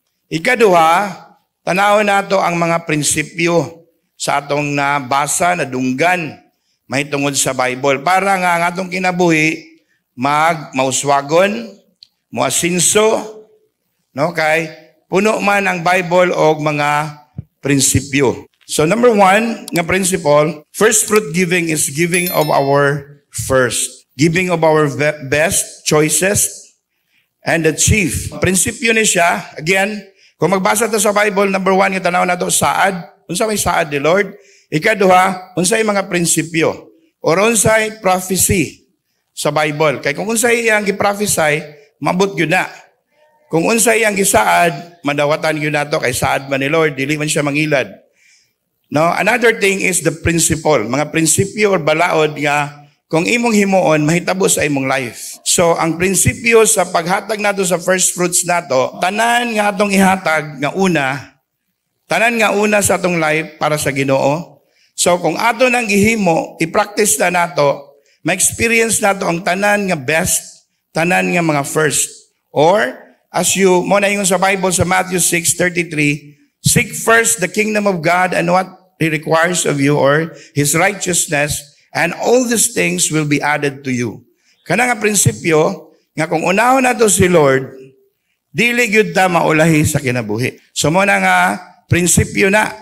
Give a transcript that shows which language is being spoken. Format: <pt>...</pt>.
<ceb>Ikaduha, tan-awon nato ang mga prinsipyo sa atong nabasa, nadunggan, may tungod sa Bible para nga ang atong kinabuhi mauswagon, moasinso, no, kay puno man ang Bible og mga prinsipyo.</ceb> <en>So number 1 nga principle, first fruit giving is giving of our first. Giving of our best choices and the chief.</en> <ceb>Prinsipyo ni siya, again, kung magbasa to sa Bible, number 1, nga tanaw na to, saad. Unsa may saad ni Lord? Ikaduha, unsay mga prinsipyo? Or unsay prophecy sa Bible. Kay kung unsay iyang giprophesy, mabot gyud na. Kung unsay iyang gisaad, madawatan gyud nato kay saad man ni Lord, dili man siya mangilad. No,</ceb> <en>another thing is the principle,</en> <ceb>mga prinsipyo or balaod nga kung imong himuon mahitabo sa imong life. So ang prinsipyo sa paghatag nato sa first fruits nato, tanan nga atong ihatag nga una, tanan nga una sa atong life para sa Ginoo. So kung ato nang gihimo, i-practice na nato, ma-experience nato ang tanan nga best, tanan nga mga first.</ceb> <en>Or, as you,</en> <ceb>mo na yung sa Bible sa</ceb> <en>Matthew 6:33, seek first the kingdom of God and what He requires of you, or His righteousness, and all these things will be added to you.</en> <ceb>Kana nga prinsipyo, nga kung unahon nato si Lord, dili gyud ta maulahi sa kinabuhi. So mo na nga prinsipyo na.</ceb>